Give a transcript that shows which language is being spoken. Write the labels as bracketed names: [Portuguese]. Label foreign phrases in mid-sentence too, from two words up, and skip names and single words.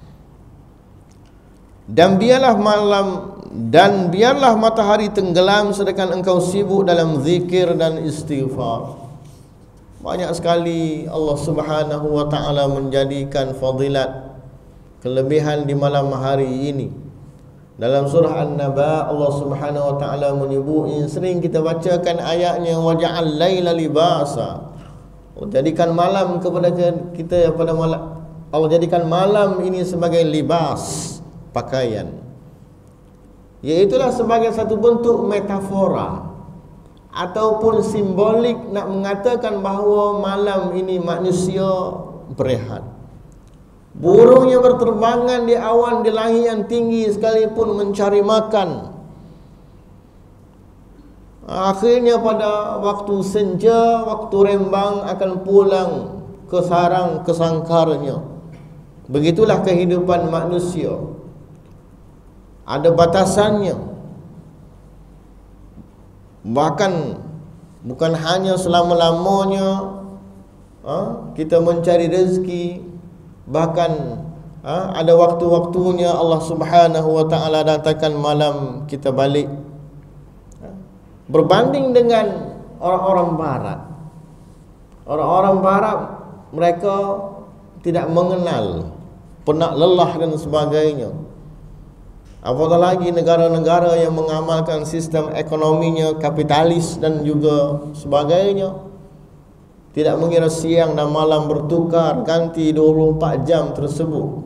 [Malay] Dan biarlah matahari tenggelam sedangkan engkau sibuk dalam zikir dan istighfar. Banyak sekali Allah [Arabic] سبحانه وتعالى [Malay] menjadikan fadilat, kelebihan di malam hari ini. Dalam surah An-Naba Allah [Arabic] سبحانه وتعالى [Malay] menyebut, yang sering kita bacakan ayatnya, [Arabic] وجعل الليل لباسا. [Malay] Allah jadikan malam kepada kita pada malam. Allah jadikan malam ini sebagai libas, pakaian. Iaitulah sebagai satu bentuk metafora ataupun simbolik nak mengatakan bahawa malam ini manusia berehat. Burung yang berterbangan di awan di langit yang tinggi sekalipun mencari makan, akhirnya pada waktu senja, waktu rembang akan pulang ke sarang ke sangkarnya. Begitulah kehidupan manusia, ada batasannya. Bahkan bukan hanya selama-lamanya kita mencari rezeki, bahkan ada waktu-waktunya Allah [Arabic] سبحانه وتعالى [Malay] datangkan malam kita balik. Berbanding dengan orang-orang barat, orang-orang barat mereka tidak mengenal penat lelah dan sebagainya. Apatah lagi negara-negara yang mengamalkan sistem ekonominya kapitalis dan juga sebagainya, tidak mengira siang dan malam bertukar ganti 24 jam tersebut.